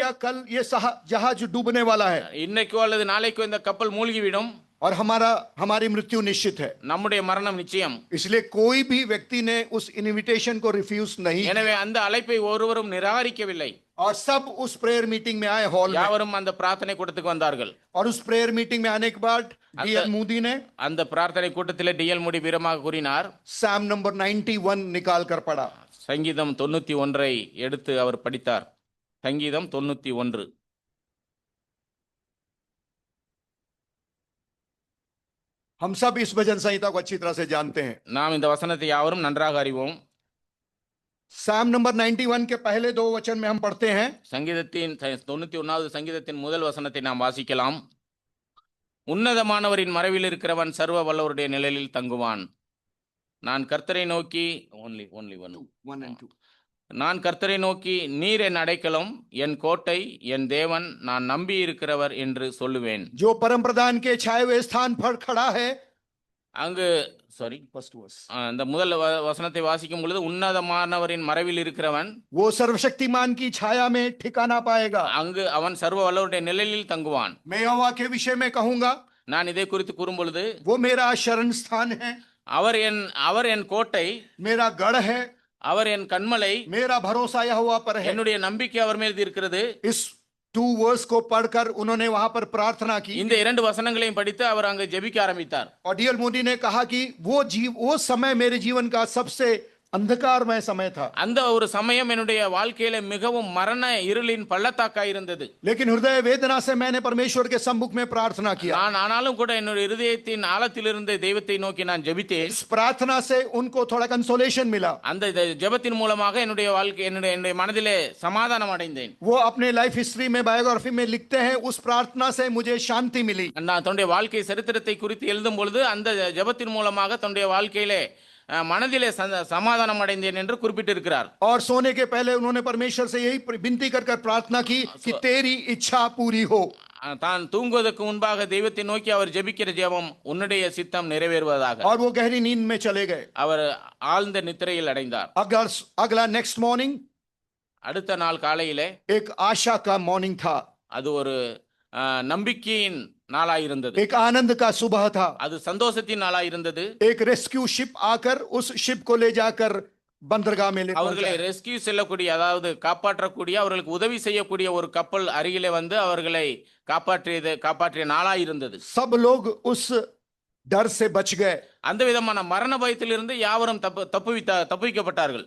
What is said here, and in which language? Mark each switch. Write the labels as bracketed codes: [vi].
[hi] या कल ये जहाज डूबने वाला है [ta] இன்னைக்கோ அல்லது நாளைக்கோ இந்த கப்பல் மூழ்கிவிடும். [hi] और हमारी मृत्यु निश्चित है। [ta] நம்முடைய மரணம் நிச்சயம். [hi] इसलिए कोई भी व्यक्ति ने उस इनविटेशन को रिफ्यूज नहीं। [ta] எனவே அந்த அழைப்பை ஒருவரும் நிராகரிக்கவில்லை. [hi] और सब उस प्रेयर मीटिंग में आए हॉल में। [ta] யாவரும் அந்த பிரார்த்தனை கூட்டத்துக்கு வந்தார்கள். [hi] और उस प्रेयर मीटिंग में आने के बाद D.L. मूडी ने [ta] அந்த பிரார்த்தனை கூட்டத்திலே டிஎல் மூடி வீரமாக கூறினார். [hi] साम नंबर 91 निकाल कर पढ़ा। [ta] சங்கீதம் 91 எடுத்து அவர் படித்தார். சங்கீதம் 91. [hi] हम सब इस भजन संहिता को अच्छी तरह से जानते हैं। [ta] நாம் இந்த வசனத்தை யாவரும் நன்றாக அறிவோம். [hi] साम नंबर 91 के पहले 2 वचन में हम पढ़ते हैं। [ta] சங்கீதத்தின் 91வது சங்கீதத்தின் முதல் வசனத்தை நாம் வாசிக்கலாம். உன்னதமானவரின் மறைவில் இருக்கிறவன் சர்வ வல்லவருடைய நிழலில் தங்குவான். நான் கர்த்தரை நோக்கி [en] only one. [ta] நான் கர்த்தரை நோக்கி நீர் என் அடைக்கலம் என் கோட்டை என் தேவன் நான் நம்பி இருக்கிறவர் என்று சொல்லுவேன். [hi] जो परम प्रधान के छाए हुए स्थान पर खड़ा है। [ta] அங்கு சாரி [en] first verse, [ta] அந்த முதல் வசனத்தை வாசிக்கும் பொழுது உன்னதமானவரின் மறைவில் இருக்கிறவன் [hi] वो सर्वशक्तिमान की छाया में ठिकाना पाएगा। [ta] அங்கு அவன் சர்வ வல்லவருடைய நிழலில் தங்குவான். [hi] मैं यहोवा के विषय में कहूंगा, [ta] நான் இதை குறித்து கூறும் பொழுது [hi] वो मेरा शरण स्थान है, [ta] அவர் என் கோட்டை, [hi] मेरा गढ़ है, [ta] அவர் என் கண்மலை, [hi] मेरा भरोसा यहोवा पर है। [ta] என்னுடைய நம்பிக்கை அவர் மீது இருக்கிறது. [hi] इस 2 वर्स को पढ़कर उन्होंने वहां पर प्रार्थना की [ta] இந்த இரண்டு வசனங்களையும் படித்து அவர் அங்கு ஜெபிக்க ஆரம்பித்தார். [hi] और डीएल मोदी ने कहा कि वो समय मेरे जीवन का सबसे अंधकारमय समय था, [ta] அந்த ஒரு சமயம் என்னுடைய வாழ்க்கையில மிகவும் மரண இருளின் பள்ளத்தாக்காய் இருந்தது. [hi] लेकिन हृदय वेदना से मैंने परमेश्वर के सम्मुख में प्रार्थना किया। [ta] நான் ஆனாலும் கூட என்னுடைய இருதயத்தின் ஆழத்திலிருந்து தெய்வத்தை நோக்கி நான் ஜெபித்தேன். [hi] इस प्रार्थना से उनको थोड़ा कंसोलेशन मिला। [ta] அந்த ஜெபத்தின் மூலமாக என்னுடைய வாழ்க்கை என்னுடைய மனதிலே சமாதானம் அடைந்தேன். [hi] वो अपने लाइफ हिस्ट्री में बायोग्राफी में लिखते हैं, उस प्रार्थना से मुझे शांति मिली। [ta] நான் தன்னுடைய வாழ்க்கை சரித்திரத்தை குறித்து எழுதும் பொழுது அந்த ஜெபத்தின் மூலமாக தன்னுடைய வாழ்க்கையிலே மனதிலே சமாதானம் அடைந்தேன் என்று குறிப்பிட்டிருக்கிறார். [hi] और सोने के पहले उन्होंने परमेश्वर से यही विनती कर प्रार्थना की कि तेरी इच्छा पूरी हो। [ta] தான் தூங்குவதற்கு முன்பாக தெய்வத்தை நோக்கி அவர் ஜெபிக்கிற ஜெபம் உன்னுடைய சித்தம் நிறைவேறுவதாக. [hi] और वो गहरी नींद में चले गए। [ta] அவர் ஆழ்ந்த நித்திரையில் அடைந்தார். [hi] अगला नेक्स्ट मॉर्निंग [ta] அடுத்த நாள் காலையிலே [hi] एक आशा का मॉर्निंग था, [ta] அது ஒரு நம்பிக்கையின் நாளாயிருந்தது. [hi] एक आनंद का सुबह था। [ta] அது சந்தோஷத்தின் நாளாயிருந்தது. [hi] एक रेस्क्यू शिप आकर उस शिप को ले जाकर बंदरगाह में ले [ta] அவர்களை [hi] पहुंचाया। [ta] ரெஸ்கியூ செல்லக்கூடிய அதாவது காப்பாற்றக்கூடிய அவர்களுக்கு உதவி செய்யக்கூடிய ஒரு கப்பல் அருகிலே வந்து அவர்களை காப்பாற்றிய நாளாயிருந்தது. [hi] सब लोग उस डर से बच गए। [ta] அந்த விதமான மரண பயத்திலிருந்து யாவரும் தப்புவிக்கப்பட்டார்கள்.